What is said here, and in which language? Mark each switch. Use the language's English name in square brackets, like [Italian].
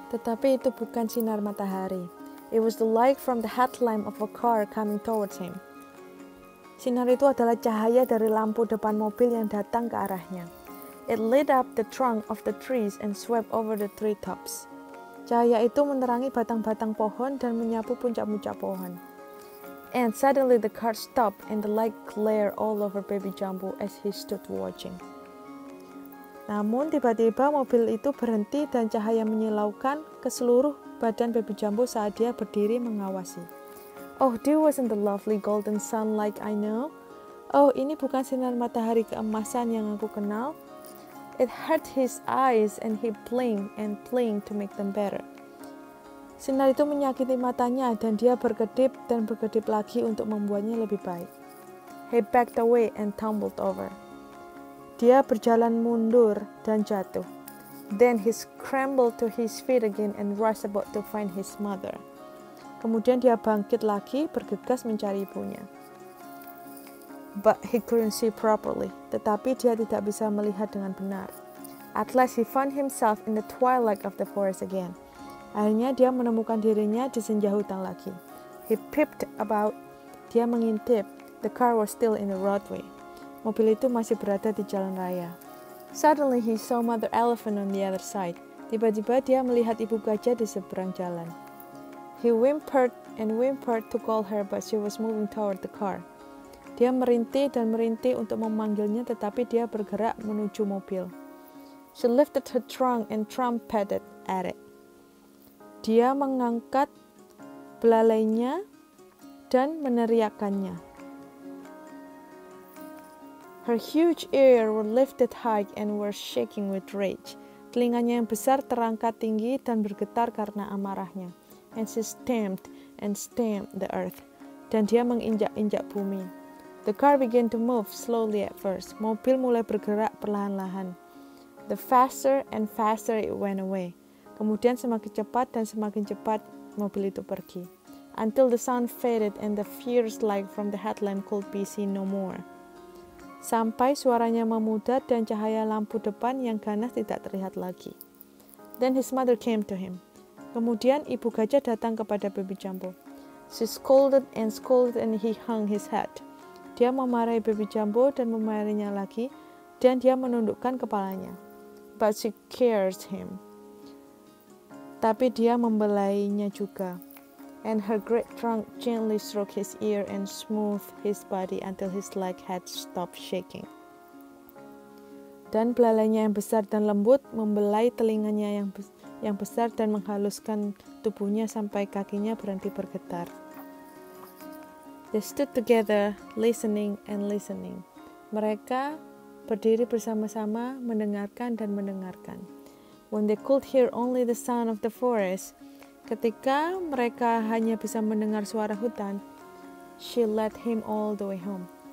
[Indonesian] Tetapi itu bukan sinar matahari. [English] It was the light from the headlamp of a car coming towards him. [Indonesian] Sinar itu adalah cahaya dari lampu depan mobil yang datang ke arahnya. [English] It lit up the trunk of the trees and swept over the treetops. [Indonesian] Cahaya itu menerangi batang-batang pohon dan menyapu puncak-puncak pohon. [English] And suddenly the car stopped and the light glared all over Baby Jumbo as he stood watching. [Indonesian] Namun tiba-tiba mobil itu berhenti dan cahaya menyilaukan ke seluruh badan Baby Jumbo saat dia berdiri mengawasi. [English] Oh, this wasn't the lovely golden sun like I know. [Indonesian] Oh, ini bukan sinar matahari keemasan yang aku kenal. [English] It hurt his eyes and he blinked to make them better. [Indonesian] Sinar itu menyakiti matanya dan dia berkedip dan berkedip lagi untuk membuatnya lebih baik. [English] He backed away and tumbled over. [Indonesian] Dia berjalan mundur dan jatuh. [English] Then he scrambled to his feet again and rushed about to find his mother. [Indonesian] Kemudian dia bangkit lagi, bergegas mencari ibunya. [English] But he couldn't see properly. [Indonesian] Tetapi dia tidak bisa melihat dengan benar. [English] At last he found himself in the twilight of the forest again. [Indonesian] Akhirnya dia menemukan dirinya di senja hutan lagi. [English] He peeped about. [Indonesian] Dia mengintip. [English] The car was still in the roadway. [Indonesian] Mobil itu masih berada di jalan raya. [English] Suddenly he saw Mother Elephant on the other side. [Indonesian] Tiba-tiba dia melihat ibu gajah di seberang jalan. [English] He whimpered and whimpered to call her, but she was moving toward the car. [Indonesian] Dia merintih dan merintih untuk memanggilnya, tetapi dia bergerak menuju mobil. [English] She lifted her trunk and trumpeted at it. [Indonesian] Dia mengangkat belalainya dan meneriakkannya. [English] Her huge ears were lifted high and were shaking with rage. [Indonesian] Telinganya yang besar terangkat tinggi dan bergetar karena amarahnya. [English] And she stamped and stamped the earth. [Indonesian] Dan dia menginjak-injak bumi. [English] The car began to move slowly at first. [Indonesian] Mobil mulai bergerak perlahan-lahan. [English] The faster and faster it went away. [Indonesian] Kemudian semakin cepat dan semakin cepat mobil itu pergi. [English] Until the sun faded and the fierce light from the headlamp could be seen no more. [Indonesian] Sampai suaranya memudar dan cahaya lampu depan yang ganas tidak terlihat lagi. [English] Then his mother came to him. [Indonesian] Kemudian ibu gajah datang kepada Baby Jumbo. [English] She scolded and he hung his head. [Indonesian] Dia memarahi Baby Jumbo dan memarahinya lagi, dan dia menundukkan kepalanya. [English] But she cares him. [Indonesian] Tapi dia membelainya juga. [English] And her great trunk gently stroked his ear and smoothed his body until his leg had stopped shaking. [Indonesian] Dan belalainya yang besar dan lembut membelai telinganya yang besar dan menghaluskan tubuhnya sampai kakinya berhenti bergetar. [English] They stood together, listening and listening. [Indonesian] Mereka berdiri bersama-sama, mendengarkan dan mendengarkan. [English] When they could hear only the sound of the forest, [Indonesian] ketika mereka hanya bisa mendengar suara hutan, [English] she led him all the way home.